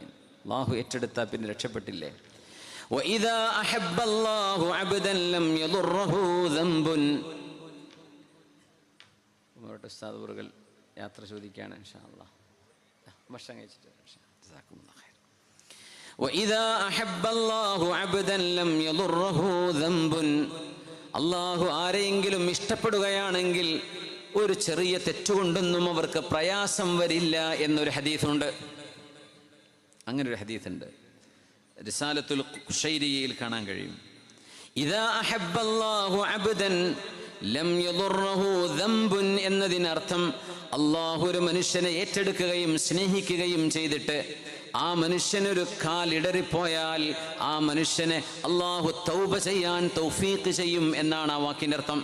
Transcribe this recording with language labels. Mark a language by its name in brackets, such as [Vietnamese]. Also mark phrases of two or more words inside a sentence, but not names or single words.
[Malayalam] അല്ലാഹു ഏറ്റെടുത്താൽ പിന്നെ രക്ഷപ്പെട്ടില്ലേ. [Arabic] وإذا أحب الله عبدا لم يضره ذنب. [Malayalam] ഉസ്താദ് അവറുകൾ യാത്ര ചോദിക്കുകയാണ്. [Arabic] إن شاء الله [Malayalam] ഭക്ഷണം കഴിച്ചിട്ട് [Arabic] جزاكم الله خير. وإذا أحب الله عبدا لم يضره ذنب. [Malayalam] അല്ലാഹു ആരെയെങ്കിലും ഇഷ്ടപ്പെടുകയാണെങ്കിൽ ഒരു ചെറിയ തെറ്റുകൊണ്ടൊന്നും അവർക്ക് പ്രയാസം വരില്ല എന്നൊരു ഹദീസുണ്ട്. അങ്ങനെ ഒരു ഹദീസുണ്ട്, റിസാലത്തുൽ ഖുശൈരിയയിൽ കാണാൻ കഴിയും. [Arabic] إذا أحب الله عبدا لم يضره ذنب [Malayalam] എന്നതിനർത്ഥം അല്ലാഹു ഒരു മനുഷ്യനെ ഏറ്റെടുക്കുകയും സ്നേഹിക്കുകയും ചെയ്തിട്ട് ആ മനുഷ്യനൊരു കാലിടറിപ്പോയാൽ ആ മനുഷ്യനെ അല്ലാഹു തൗബ ചെയ്യാൻ തൗഫീഖ് ചെയ്യും എന്നാണ് ആ വാക്കിൻ്റെ അർത്ഥം.